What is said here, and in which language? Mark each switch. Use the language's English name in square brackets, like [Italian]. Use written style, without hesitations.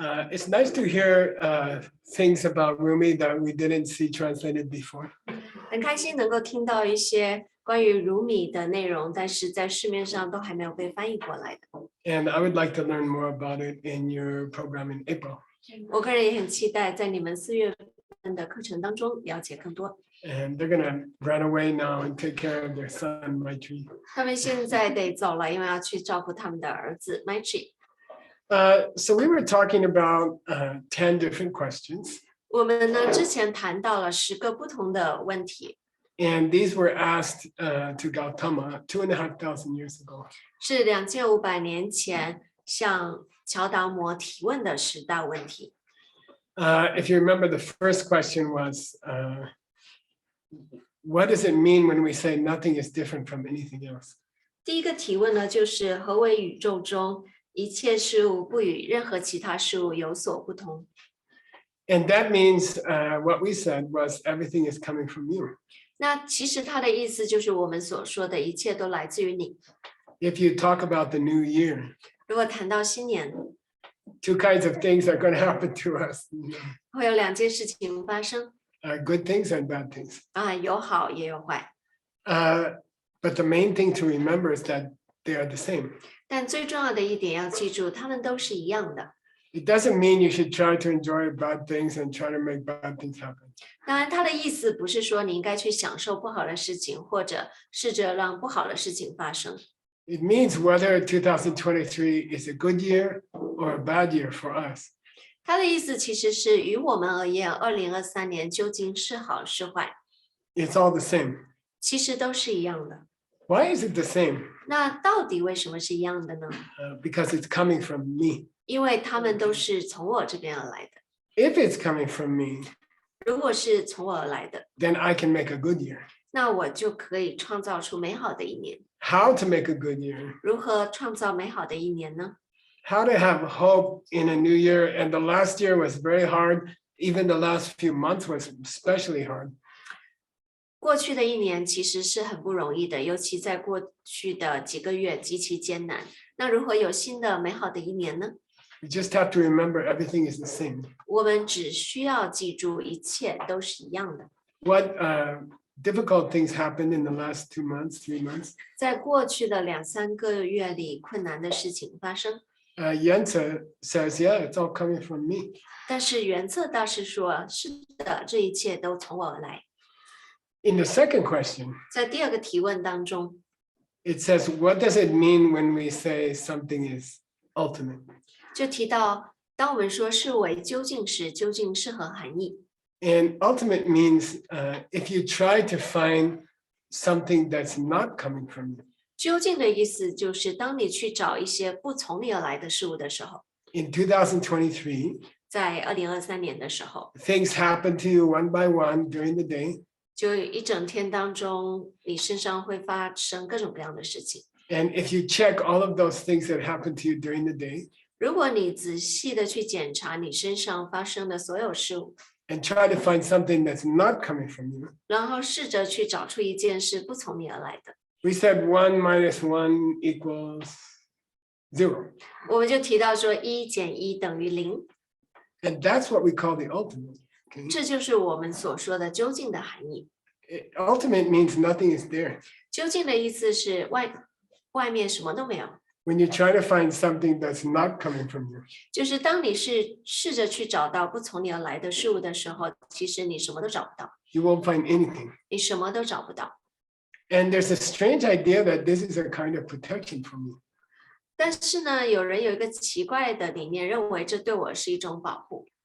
[English] It's nice to hear things about Rumi that we didn't see translated before. [Chinese] 很开心能够听到一些关于如米的内容，但是在市面上都还没有被翻译过来的。 [English] And I would like to learn more about it in your program in April. [Chinese] 我个人也很期待在你们4月份的课程当中了解更多。 [English] And they're gonna run away now and take care of their son, Maitri. [Chinese] 他们现在得走了，因为要去照顾他们的儿子 Maitri。 [English] So we were talking about 10 different questions. [Chinese] 我们呢之前谈到了10个不同的问题， [English] And these were asked to Gautama 2,500 years ago. [Chinese] 是2500年前向乔达摩提问的10大问题。 [English] If you remember, the first question was, what does it mean when we say nothing is different from anything else? [Chinese] 第一个提问呢，就是何为宇宙中一切事物不与任何其他事物有所不同？ [English] And that means what we said was everything is coming from you. [Chinese] 那其实它的意思就是我们所说的一切都来自于你。 [English] If you talk about the new year, [Chinese] 如果谈到新年， [English] 2 kinds of things are going to happen to us. [Chinese] 会有2件事情发生 [English] Good things and bad things. [Chinese] 啊，有好也有坏。 [English] But the main thing to remember is that they are the same. [Chinese] 但最重要的一点要记住，它们都是一样的。 [English] It doesn't mean you should try to enjoy bad things and try to make bad things happen. [Chinese] 当然，它的意思不是说你应该去享受不好的事情，或者试着让不好的事情发生。 [English] It means whether 2023 is a good year or a bad year for us. [Chinese] 它的意思其实是于我们而言，2023年究竟是好是坏， [English] It's all the same. [Chinese] 其实都是一样的。 [English] Why is it the same? [Chinese] 那到底为什么是一样的呢？ [English] Because it's coming from me. [Chinese] 因为他们都是从我这边而来的。 [English] If it's coming from me, [Chinese] 如果是从我而来的， [English] then I can make a good year. [Chinese] 那我就可以创造出美好的一年。 [English] How to make a good year? [Chinese] 如何创造美好的一年呢？ [English] How to have hope in a new year. And the last year was very hard. Even the last few months was especially hard. [Chinese] 过去的一年其实是很不容易的，尤其在过去的几个月极其艰难。那如何有新的美好的一年呢？ [English] You just have to remember everything is the same. [Chinese] 我们只需要记住一切都是一样的。 [English] What difficult things happened in the last 2 months, 3 months. [Chinese] 在过去的2、3个月里，困难的事情发生。 [English] Yuance says, yeah, it's all coming from me. [Chinese] 但是原策大师说：“是的，这一切都从我而来。 [English] In the second question, ” [Chinese] 在第二个提问当中， [English] it says, what does it mean when we say something is ultimate? [Chinese] 就提到，当我们说视为究竟时，究竟是何含义？ [English] And ultimate means if you try to find something that's not coming from you. [Chinese] 究竟的意思就是，当你去找一些不从你而来的事物的时候， [English] In 2023, [Chinese] 在2023年的时候， [English] things happen to you one by one during the day. [Chinese] 就一整天当中，你身上会发生各种各样的事情。 [English] And if you check all of those things that happen to you during the day [Chinese] 如果你仔细的去检查你身上发生的所有事物， [English] and try to find something that's not coming from you, [Chinese] 然后试着去找出一件事不从你而来的， [English] we said 1 minus 1 equals 0. [Chinese] 我们就提到说1减1等于0， [English] And that's what we call the ultimate. Okay? [Chinese] 这就是我们所说的究竟的含义。 [English] Ultimate means nothing is there. [Chinese] 究竟的意思是外面什么都没有， [English] When you try to find something that's not coming from you, [Chinese] 就是当你试着去找到不从你而来的事物的时候，其实你什么都找不到， [English] you won't find anything. [Chinese] 你什么都找不到。 [English] And there's a strange idea that this is a kind of protection from you. [Chinese] 但是呢，有人有一个奇怪的理念，认为这对我是一种保护。